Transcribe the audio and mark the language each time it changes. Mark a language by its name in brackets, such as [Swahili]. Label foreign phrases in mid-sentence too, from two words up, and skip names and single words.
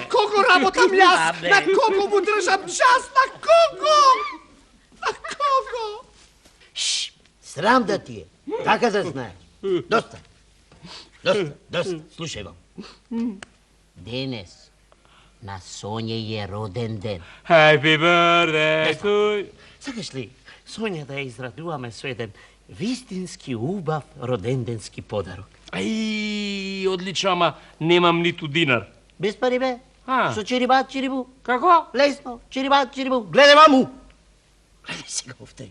[Macedonian] кого работам јас? На кого му држам час? На кого? Срам да ти е. Така да знаеш. Доста. Слушај вам. Денес на Сонја е роден ден. [English] Happy birthday to you. [Macedonian] Сакаш ли Сонја да ја израдуваме со еден вистински убав роденденски подарок? Ај, одлично, ама немам ниту динар. Без пари бе? А. Со чирибу. Како? Лесно, чирибу. Гледај ваму. Гледај сега овде.